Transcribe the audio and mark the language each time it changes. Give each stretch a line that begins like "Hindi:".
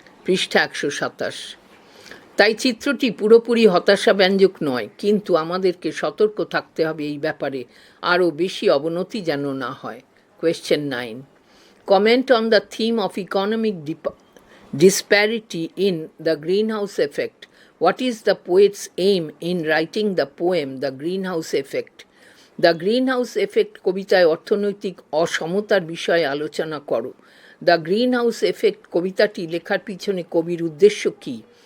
Bangla: পৃষ্ঠা 127। তাই চিত্রটি পুরোপুরি হতাশাব্যঞ্জক নয়, কিন্তু আমাদেরকে সতর্ক থাকতে হবে এই ব্যাপারে আরও বেশি অবনতি যেন না হয়।
English: Question 9. Comment on the theme of economic disparity in the greenhouse effect. What is the poet's aim in writing the poem The Greenhouse Effect?
Bangla: The greenhouse effect কবিতায় অর্থনৈতিক অসমতার বিষয়ে আলোচনা করো। দ্য গ্রিনহাউস এফেক্ট কবিতাটি লেখার পিছনে কবির উদ্দেশ্য কী?